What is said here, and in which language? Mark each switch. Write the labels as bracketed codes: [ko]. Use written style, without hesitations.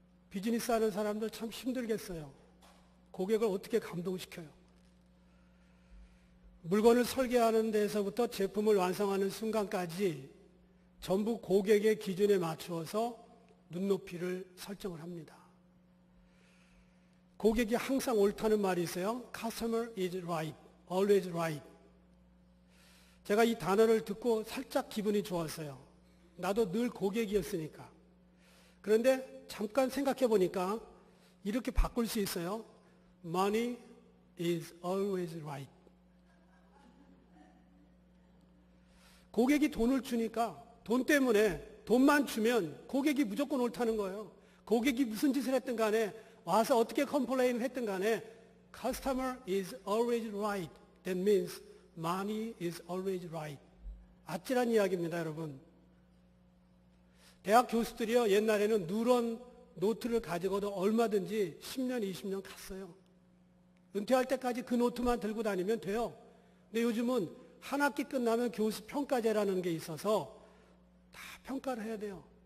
[ko] 비즈니스 하는 사람들 참 힘들겠어요. 고객을 어떻게 감동시켜요? 물건을 설계하는 데서부터 제품을 완성하는 순간까지 전부 고객의 기준에 맞추어서 눈높이를 설정을 합니다. 고객이 항상 옳다는 말이 있어요. [en] Customer is right, always right. [ko] 제가 이 단어를 듣고 살짝 기분이 좋았어요. 나도 늘 고객이었으니까. 그런데 잠깐 생각해 보니까 이렇게 바꿀 수 있어요. [en] Money is always right. [ko] 고객이 돈을 주니까 돈 때문에 돈만 주면 고객이 무조건 옳다는 거예요. 고객이 무슨 짓을 했든 간에 와서 어떻게 컴플레인을 했든 간에 [en] Customer is always right. That means money is always right. [ko] 아찔한 이야기입니다, 여러분. 대학 교수들이요, 옛날에는 누런 노트를 가지고도 얼마든지 10년, 20년 갔어요. 은퇴할 때까지 그 노트만 들고 다니면 돼요. 근데 요즘은 한 학기 끝나면 교수 평가제라는 게 있어서 다 평가를 해야 돼요.